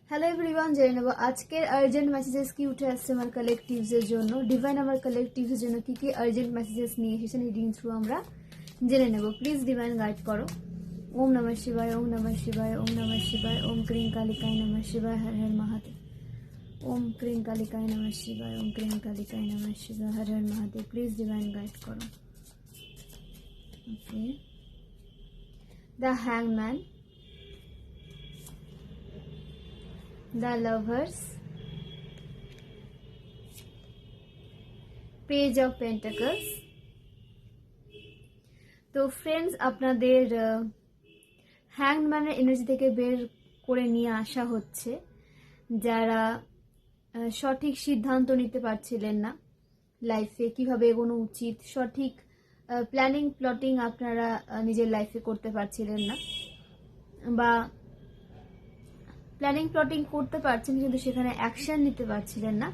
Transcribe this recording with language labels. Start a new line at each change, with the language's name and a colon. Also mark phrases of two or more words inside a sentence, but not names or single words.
English: hello everyone,
Bangla: জেনে নেব আজকের
English: urgent messages
Bangla: কি উঠে আসছে আমার কালেকটিভসের জন্য। ডিভাইন আমার কালেকটিভসের জন্য কি কি
English: urgent messages
Bangla: নিয়ে এসেছেন
English: reading through
Bangla: আমরা জেনে নেব।
English: please divine guide করো।
Sanskrit: ওম নমঃ শিবায়, ওম নমঃ শিবায়, ওম নমঃ শিবায়, ওম ক্রিং কালিকায় নমঃ শিবায়, হর হর মহাদেব। ওম ক্রিং কালিকায় নমঃ শিবায়, ওম ক্রিং কালিকায় নমঃ শিবায়, হর হর মহাদেব।
English: please divine guide করো। okay, the hangman, the lovers, page of pentacles।
Bangla: তো ফ্রেন্ডস, আপনাদের
English: hangman's energy
Bangla: থেকে বের করে নিয়ে আসা হচ্ছে যারা সঠিক সিদ্ধান্ত নিতে পারছিলেন না লাইফে, কিভাবে এগোনো উচিত, সঠিক
English: planning plotting
Bangla: আপনারা নিজের লাইফে করতে পারছিলেন না, বা
English: planning plotting
Bangla: করতে পারছেন কিন্তু সেখানে অ্যাকশন নিতে পারছিলেন না।